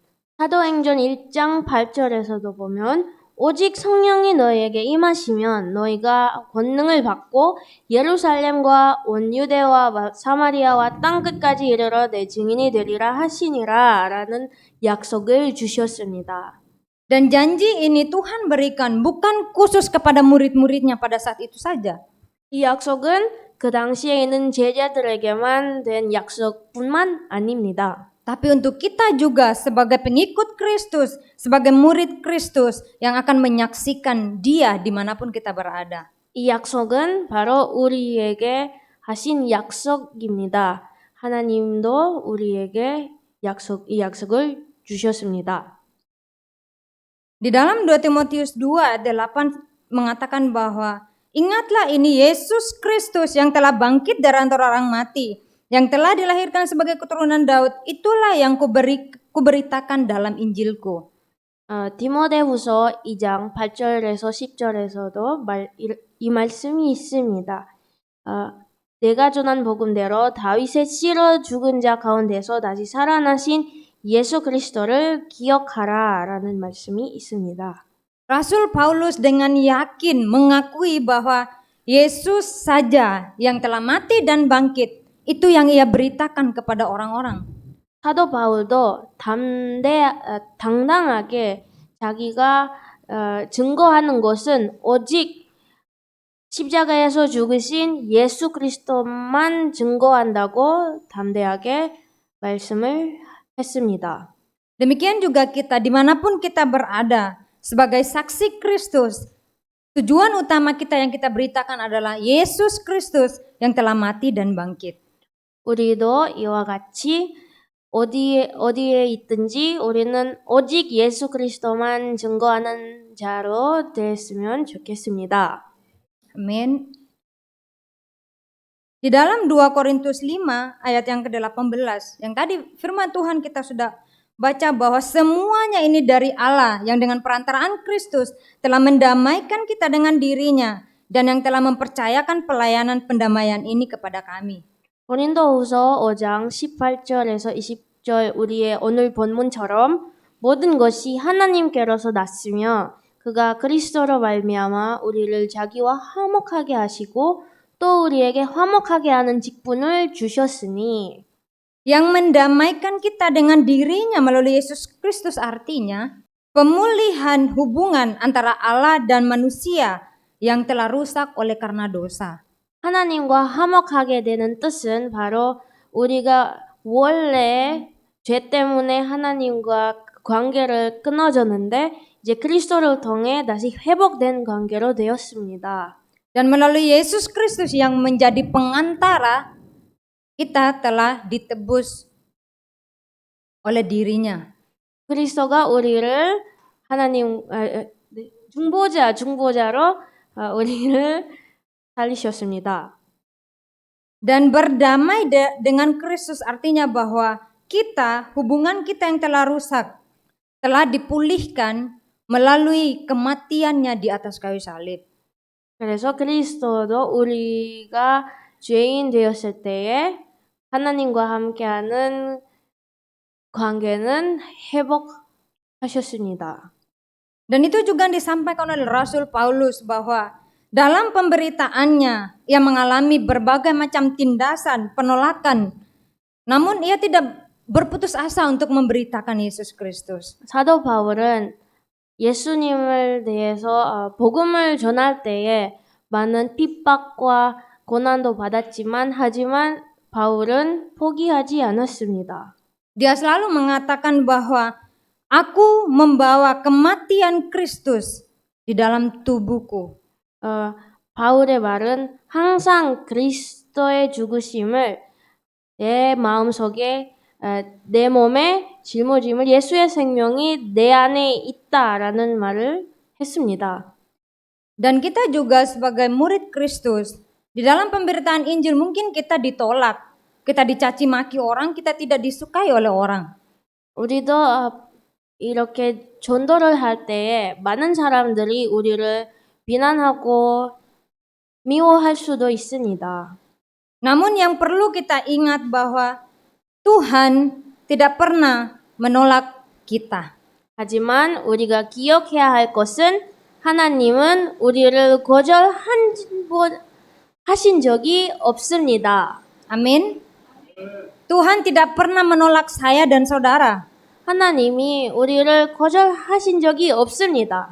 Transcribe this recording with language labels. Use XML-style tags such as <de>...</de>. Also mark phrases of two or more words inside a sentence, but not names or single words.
<ko>사도행전 1장 8절에서도 보면 오직 성령이 너희에게 임하시면 너희가 권능을 받고 예루살렘과 온 유대와 사마리아와 땅 끝까지 이르러 내 증인이 되리라 하시니라 라는 약속을 주셨습니다.</ko> <id>Dan janji ini Tuhan berikan bukan khusus kepada murid-muridnya pada saat itu saja.</id> <ko>이 약속은 그 당시에 있는 제자들에게만 된 약속뿐만 아닙니다.</ko> <id>Tapi untuk kita juga sebagai pengikut Kristus, sebagai murid Kristus yang akan menyaksikan Dia dimanapun kita berada.</id> <ko>이 약속은 바로 우리에게 하신 약속입니다. 하나님도 우리에게 이 약속을 주셨습니다.</ko> <id>Di dalam 2 Timotius 2 ayat 8 mengatakan bahwa ingatlah ini Yesus Kristus yang telah bangkit dari antara orang mati, yang telah dilahirkan sebagai keturunan Daud, itulah yang kuberitakan dalam Injilku.</id> <ko>디모데후서 2장 8절에서 10절에서도 이 말씀이 있습니다. 내가 전한 복음대로 다윗의 씨로 죽은 자 가운데서 다시 살아나신 예수 그리스도를 기억하라라는 말씀이 있습니다.</ko> <id>Rasul Paulus dengan yakin mengakui bahwa Yesus saja yang telah mati dan bangkit, itu yang ia beritakan kepada orang-orang.</id> <ko>사도 바울도 당당하게 자기가 증거하는 것은 오직 십자가에서 죽으신 예수 그리스도만 증거한다고 담대하게 말씀을 했습니다.</ko> <id>Demikian juga kita dimanapun kita berada sebagai saksi Kristus, tujuan utama kita yang kita beritakan adalah Yesus Kristus yang telah mati dan bangkit.</id> <ko>우리도 이와 같이 어디에 있든지 우리는 오직 예수 그리스도만 증거하는 자로 됐으면 좋겠습니다.</ko> <id>Amin. Di dalam 2 Korintus 5 ayat yang ke-18, yang tadi firman Tuhan kita sudah baca bahwa semuanya ini dari Allah yang dengan perantaraan Kristus telah mendamaikan kita dengan dirinya dan yang telah mempercayakan pelayanan pendamaian ini kepada kami.</id> <ko>고린도후서 5장 18절에서 20절 우리의 오늘 본문처럼 모든 것이 하나님께로서 났으며 그가 그리스도로 말미암아 우리를 자기와 화목하게 하시고 또 우리에게 화목하게 하는 직분을 주셨으니</ko> <id>yang mendamaikan kita dengan dirinya melalui Yesus Kristus artinya pemulihan hubungan antara Allah dan manusia yang telah rusak oleh karena dosa.</id> <ko>하나님과 화목하게 되는 뜻은 바로 우리가 원래 죄 때문에 하나님과 관계를 끊어졌는데 이제 그리스도를 통해 다시 회복된 관계로 되었습니다.</ko> <id>Dan melalui Yesus Kristus yang menjadi pengantara, kita telah ditebus oleh dirinya.</id> <ko>그리스도가 우리를 하나님 중보자로 우리를 살리셨습니다.</ko> <id>Dan berdamai dengan Kristus artinya bahwa hubungan kita yang telah rusak, telah dipulihkan melalui kematiannya di atas kayu salib.</id> <ko>그래서 그리스도도 우리가 죄인 되었을 때에 하나님과 함께하는 관계는 회복하셨습니다.</ko> <id>Dan itu juga disampaikan oleh Rasul Paulus bahwa dalam pemberitaannya ia mengalami berbagai macam tindasan, penolakan Namun ia tidak berputus asa untuk memberitakan Yesus Kristus.</id> <ko>사도 바울은 예수님을 대해서 복음을 전할 때에 많은 핍박과 고난도 받았지만 하지만 바울은 포기하지 않았습니다.</ko> <id>Dia selalu mengatakan bahwa aku membawa kematian Kristus di dalam tubuhku.</id> <ko>바울의 말은 항상 그리스도의 죽으심을 내 마음속에 내 몸에 짊어짐을 예수의 생명이 내 안에 있다라는 말을 했습니다.</ko> <id>Dan kita juga sebagai murid Kristus, di dalam pemberitaan Injil mungkin kita ditolak, kita dicaci maki orang, kita tidak disukai oleh orang.</id> <ko>우리도 이렇게 전도를 할 때에 많은 사람들이 우리를 비난하고 미워할 수도 있습니다.</ko> <id>Namun yang perlu kita ingat bahwa Tuhan tidak pernah menolak kita.</id> <ko>하지만 우리가 기억해야 할 것은 하나님은 우리를 거절하신 적이 없습니다.</ko> <id>Amin. Tuhan tidak pernah menolak saya dan saudara.</id> <ko>하나님이 우리를 거절하신 적이 없습니다.</ko>